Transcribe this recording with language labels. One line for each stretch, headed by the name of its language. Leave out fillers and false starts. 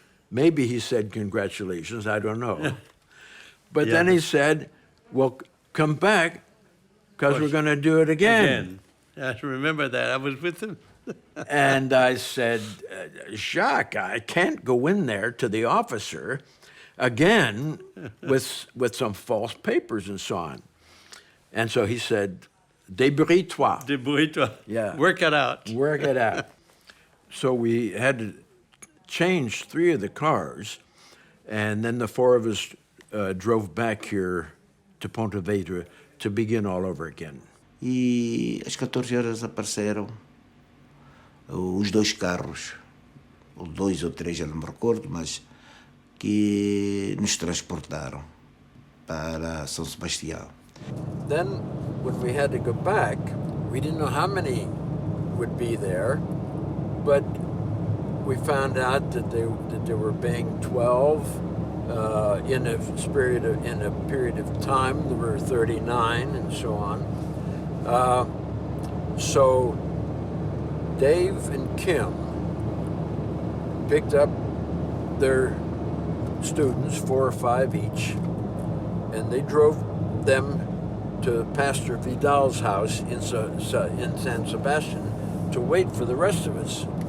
English: Maybe he said congratulations, I don't know. But then he said, well, come back, because we're going to do it again. I remember that. I was with him. And I said, Jacques, I can't go in there to the officer again with some false papers and so on.
French: And so he said, débrouille-toi. Débrouille-toi.
English: Yeah. Work it out. Work it out. So we had to change 3 of the cars, and then the 4 of us drove back here to Ponte Vedra to begin all over again.
Portuguese: E às 14 horas apareceram os 2 carros, ou 2 ou 3, já não me recordo, mas que nos transportaram para São Sebastião.
English: Then, when we had to go back, we didn't know how many would be there, but we found out that there were being 12 in a period of time. There were 39 and so on. So Dave and Kim picked up their students, 4 or 5 each, and they drove them to Pastor Vidal's house in San Sebastian to wait for the rest of us.